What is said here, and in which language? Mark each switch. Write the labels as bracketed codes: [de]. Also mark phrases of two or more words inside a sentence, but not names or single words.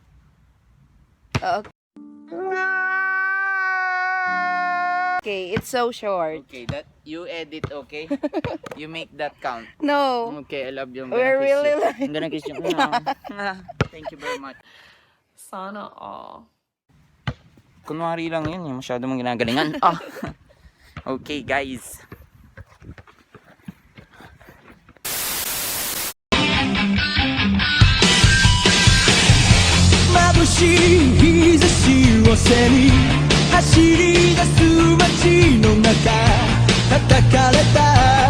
[en] Okay, it's so short. Okay, that you edit, okay? You make that count. No. Okay, I love you. I'm We're gonna kiss really you. like- I'm gonna kiss you. Thank you very much. [tl] Sana all. Kunwari lang yun, yung masyado mong ginagalingan. [en] Ah. Okay, guys. [ja] 眩しい日差しを背に走り出す街の中叩かれた